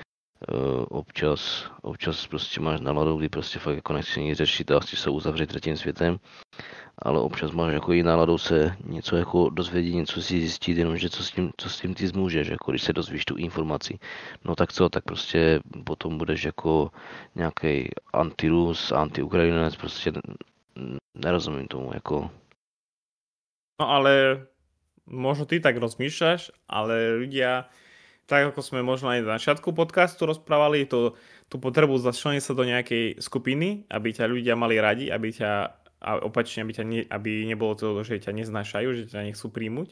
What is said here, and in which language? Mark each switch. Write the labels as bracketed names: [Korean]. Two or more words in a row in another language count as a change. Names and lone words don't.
[Czech] občas prostě máš náladu, kdy prostě fakt jako nechci nic řešit a chci se uzavřít třetím světem, ale občas máš jako i náladu se něco jako dozvědět, něco si zjistit, jenomže co s tím ty zmůžeš, jako když se dozvíš tu informaci, no tak co, tak prostě potom budeš jako nějaký anti-Rus, anti-Ukrajinec, prostě nerozumím tomu, jako. [Slovak] No ale možno ty tak rozmýšľaš, ale ľudia, tak ako sme možno aj na začiatku podcastu rozprávali, tú potrebu začleniť sa do nejakej skupiny, aby ťa ľudia mali radi, a opačne, aby nebolo to, že ťa neznášajú, že ťa nechcú príjmuť.